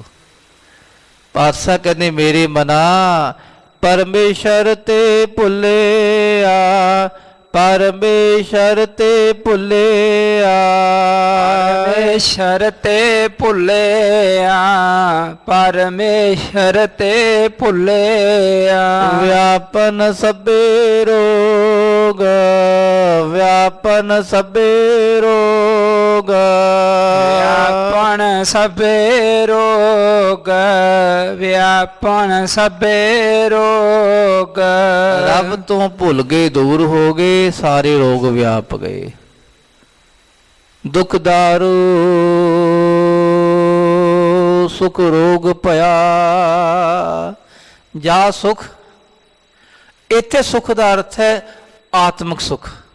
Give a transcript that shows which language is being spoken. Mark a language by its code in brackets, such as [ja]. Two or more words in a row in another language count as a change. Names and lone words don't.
[pa] ਪਾਤਸ਼ਾਹ ਕਹਿੰਦੇ ਮੇਰੇ ਮਨਾ ਪਰਮੇਸ਼ਰ ਤੇ ਭੁਲਿਆ, ਪਰਮੇਸ਼ਰ ਤੇ ਭੁਲਿਆ, ਪਰਮੇਸ਼ਰ ਤੇ ਭੁਲਿਆ, ਪਰਮੇਸ਼ਰ ਤੇ ਭੁਲਿਆ। ਵਿਆਪਨ ਸਭੇ ਰੋਗ, ਵਿਆਪਨ ਸਭੇ ਰੋਗ, ਵਿਆਪਨ ਸਭੇ ਰੋਗ, ਵਿਆਪਨ ਸਭੇ ਰੋਗ। ਰੱਬ ਤੋਂ ਭੁੱਲ ਗਏ, ਦੂਰ ਹੋ ਗਏ, ਸਾਰੇ ਰੋਗ ਵਿਆਪ ਗਏ। ਦੁਖ ਦਾਰੂ ਸੁਖ ਰੋਗ ਭਇਆ, ਜਾ ਸੁਖ। ਇੱਥੇ ਸੁਖ ਕਾ ਅਰਥ ਹੈ ਆਤਮਕ ਸੁਖ।